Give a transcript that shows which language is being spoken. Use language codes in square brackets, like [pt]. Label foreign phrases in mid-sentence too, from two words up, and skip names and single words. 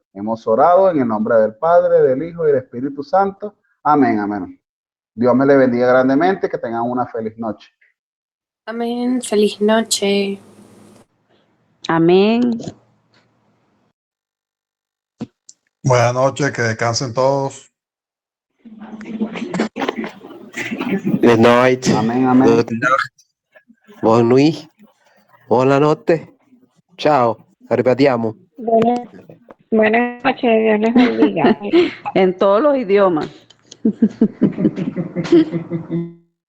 [es] Hemos orado en el nombre del Padre, del Hijo y del Espíritu Santo. Amén, amén. Dios me le bendiga grandemente, que tengan una feliz noche. Amén. Feliz noche. Amén. Buenas noches, que descansen todos. [en] Good night. [es] Amén, amén. [en] Good night. [it] Buon nuit. Buonanotte. Ciao. Ripetiamo. [es] Buenas noches, Dios les bendiga. En todos los idiomas.